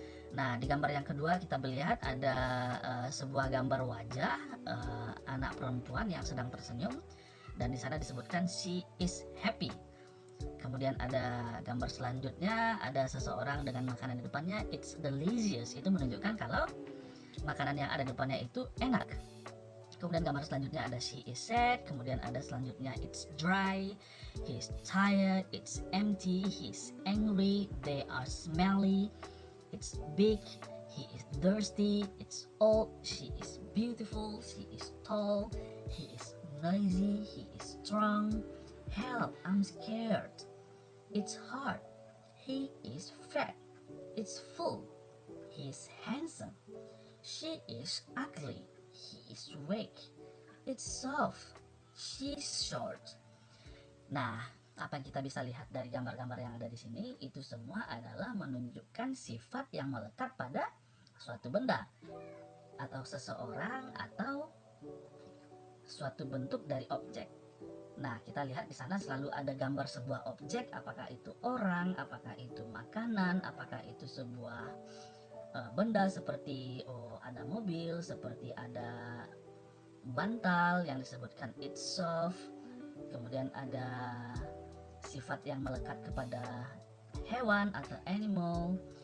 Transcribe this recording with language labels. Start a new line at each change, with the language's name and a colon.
Indonesian: Nah, di gambar yang kedua kita melihat ada sebuah gambar wajah anak perempuan yang sedang tersenyum, dan di sana disebutkan
English: she is happy.
Indonesian: Kemudian ada gambar selanjutnya, ada seseorang dengan makanan di depannya,
English: it's delicious.
Indonesian: Itu menunjukkan kalau makanan yang ada di depannya itu enak. Kemudian gambar selanjutnya ada
English: she is sad,
Indonesian: kemudian ada selanjutnya
English: it's dry, he's tired, it's empty, he's angry, they are smelly, it's big, he is thirsty, it's old, she is beautiful, she is tall, he is noisy, he is strong, help, I'm scared, it's hard, he is fat, it's full, he is handsome, she is ugly, he is weak, it's soft, she's short.
Indonesian: Nah, apa yang kita bisa lihat dari gambar-gambar yang ada di sini itu semua adalah menunjukkan sifat yang melekat pada suatu benda atau seseorang atau suatu bentuk dari objek. Nah, kita lihat di sana selalu ada gambar sebuah objek, apakah itu orang, apakah itu makanan, apakah itu sebuah benda seperti ada mobil, seperti ada bantal yang disebutkan
English: it's soft,
Indonesian: kemudian ada sifat yang melekat kepada hewan atau animal.